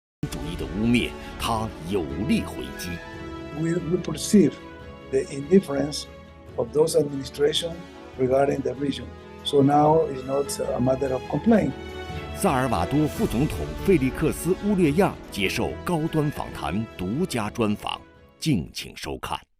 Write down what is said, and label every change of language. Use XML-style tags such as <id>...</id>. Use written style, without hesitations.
<zh>主义的污蔑，他有力回击。</zh> <en>We perceive the indifference of those administrations regarding the region. So now it's not a matter of complaint.</en> <zh>萨尔瓦多副总统费利克斯·乌略亚接受高端访谈独家专访，敬请收看。</zh>